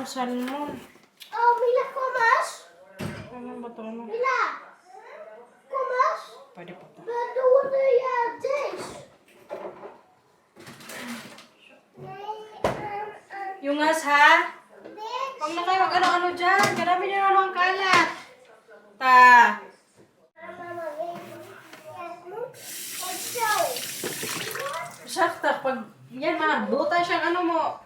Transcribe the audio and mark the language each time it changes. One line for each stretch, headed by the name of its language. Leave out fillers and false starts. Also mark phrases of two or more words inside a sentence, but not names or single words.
Filipino: Salmon.
Dutch: Oh, Mila, kom eens.
Filipino: Ano ba ito?
Dutch: Mila, kom eens.
Filipino: Pwede pa ito.
Dutch: We doen deze.
Filipino: Yung ha? Huwag na kayo mag-ano-ano dyan. Karami nyo na ang kalat. Sakta, pag yan buta siyang mo.